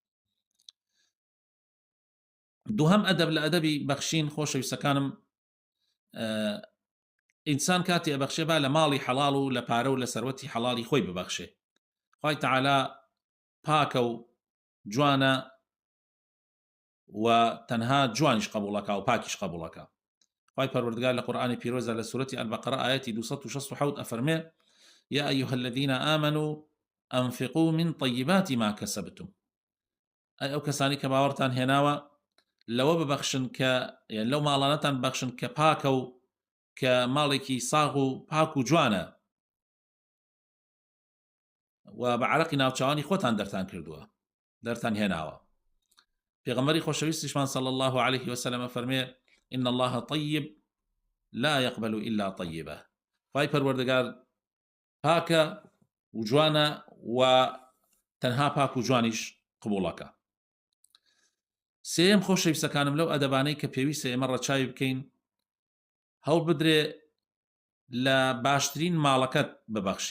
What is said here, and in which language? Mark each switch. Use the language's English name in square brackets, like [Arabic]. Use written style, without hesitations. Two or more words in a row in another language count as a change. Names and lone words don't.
[Central Kurdish] دووهەم ئەدەب لە ئەدەبی بەخشین، خۆشەویستەکانم، ئینسان کاتی ئەبەخشێ با لە ماڵی حەڵاڵ و لە پارە و لە سەروەتی حەڵاڵی خۆی ببەخشێ. خوای تەعالا پاکە و جوانە و تەنها جوانیش قبوڵەکە و پاکیش قبوڵەکە. خوای پەروەردگار لە قورئانی پیرۆزە لە سورەتی ئەلبەقەرە ئایەتی 267 ئەفەرمێ: [Arabic] يا أيها الذين آمنوا أنفقوا من طيبات ما كسبتم. [Central Kurdish] ئەو کەسانی کە باوەڕتان هێناوە لەوە ببەخشن کە یان لەو ماڵانەتان ببەخشن کە پاکە و کە ماڵێکی ساغ و پاک و جوانە و بە عەرەقی ناوچەوانی خۆتان دەرتان کردووە، دەرتان هێناوە. پێغەمبەری خۆشەویستیشمان [Arabic] صلی الله عليه وسلم [Central Kurdish] فەرمێ: [Arabic] إن الله طيب لا يقبل إلا طيبة. [Central Kurdish] خوای پەروەردگار پاکە و جوانە و تەنها پاک و جوانیش قبوڵەکە. سێم خۆشەویستەکانم، لەو ئەدەبانەی کە پێویستە ئێمە ڕەچاوی بکەین، هەوڵ بدرێ لە باشترین ماڵەکەت ببەخشی.